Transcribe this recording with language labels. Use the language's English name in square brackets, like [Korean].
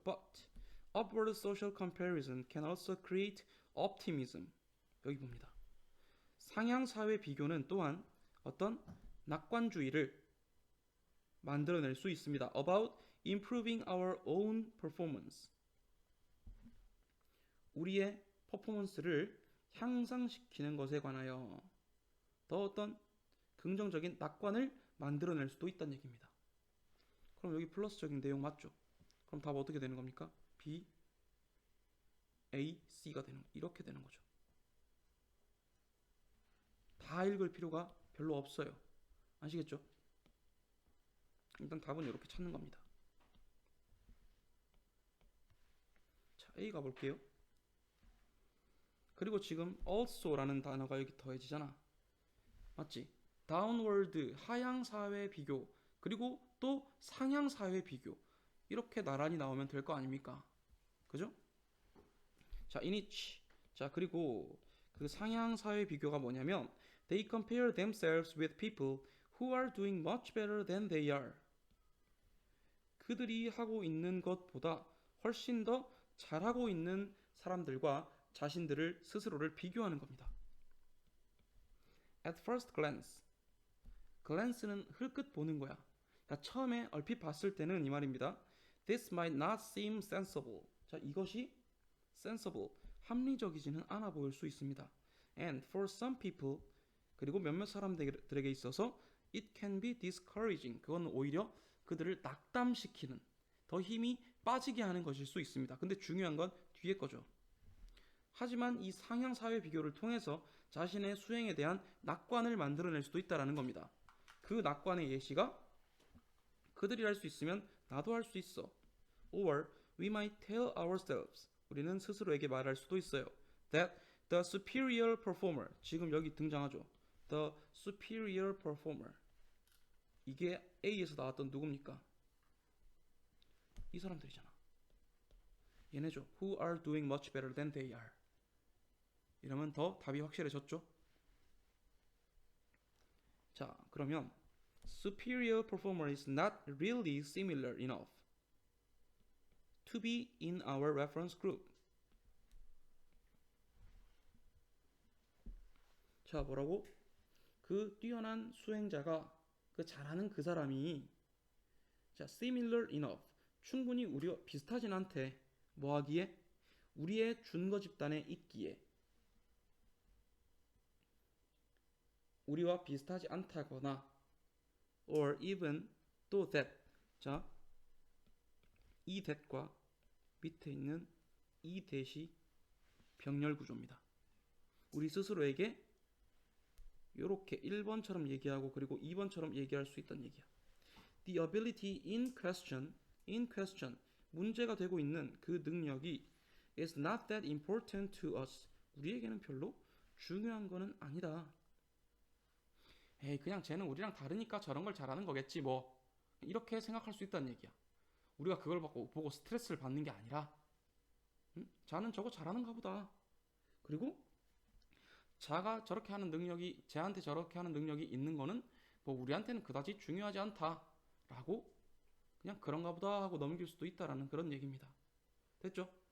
[English] But upward social comparison can also create optimism. [Korean] 여기 봅니다. 상향 사회 비교는 또한 어떤 낙관주의를 만들어낼 수 있습니다. [English] About improving our own performance. [Korean] 우리의 퍼포먼스를 향상시키는 것에 관하여 더 어떤 긍정적인 낙관을 만들어낼 수도 있다는 얘기입니다. 그럼 여기 플러스적인 내용 맞죠? 그럼 답 어떻게 되는 겁니까? B, A, C가 이렇게 되는 거죠. 다 읽을 필요가 별로 없어요. 아시겠죠? 일단 답은 이렇게 찾는 겁니다. 자, A 가볼게요. 그리고 지금 also라는 단어가 여기 더해지잖아. 맞지? downward, 하향 사회 비교, 그리고 또 상향 사회 비교. 이렇게 나란히 나오면 될 거 아닙니까? 그죠? 자, [English] in each. [Korean] 자, 그리고 그 상향 사회 비교가 뭐냐면 [English] they compare themselves with people who are doing much better than they are. [Korean] 그들이 하고 있는 것보다 훨씬 더 잘하고 있는 사람들과 자신들을 스스로를 비교하는 겁니다. [English] At first glance. [Korean] glance는 흘끗 보는 거야. 그러니까 처음에 얼핏 봤을 때는 이 말입니다. [English] This might not seem sensible. [Korean] 자, 이것이 sensible, 합리적이지는 않아 보일 수 있습니다. [English] And for some people, [Korean] 그리고 몇몇 사람들에게 있어서 [English] it can be discouraging. [Korean] 그건 오히려 그들을 낙담시키는, 더 힘이 빠지게 하는 것일 수 있습니다. 근데 중요한 건 뒤에 거죠. 하지만 이 상향 사회 비교를 통해서 자신의 수행에 대한 낙관을 만들어낼 수도 있다는 겁니다. 그 낙관의 예시가 그들이 할 수 있으면 나도 할 수 있어. [English] Or we might tell ourselves. [Korean] 우리는 스스로에게 말할 수도 있어요. [English] That the superior performer. [Korean] 지금 여기 등장하죠. [English] The superior performer. [Korean] 이게 A에서 나왔던 누굽니까? 이 사람들이잖아. 얘네죠. [English] Who are doing much better than they are. [Korean] 이러면 더 답이 확실해졌죠? 자, 그러면 [English] superior performer is not really similar enough to be in our reference group. [Korean] 자, 뭐라고? 그 뛰어난 수행자가 그 잘하는 그 사람이 자, [English] similar enough. [Korean] 충분히 우리와 비슷하진 않대. 뭐 하기에? 우리의 준거 집단에 있기에. 우리와 비슷하지 않다거나 [English] or even [Korean] 또 that. 자, 이 that과 밑에 있는 이 that이 병렬 구조입니다. 우리 스스로에게 이렇게 1번처럼 얘기하고 그리고 2번처럼 얘기할 수 있다는 얘기야. [English] The ability in question, [Korean] 문제가 되고 있는 그 능력이 [English] is not that important to us. [Korean] 우리에게는 별로 중요한 거는 아니다. 에이, 그냥 쟤는 우리랑 다르니까 저런 걸 잘하는 거겠지 뭐. 이렇게 생각할 수 있다는 얘기야. 우리가 그걸 보고 스트레스를 받는 게 아니라 자는 저거 잘하는가 보다. 그리고 자가 저렇게 하는 능력이 쟤한테 저렇게 하는 능력이 있는 거는 뭐 우리한테는 그다지 중요하지 않다라고 그냥 그런가 보다 하고 넘길 수도 있다라는 그런 얘기입니다. 됐죠?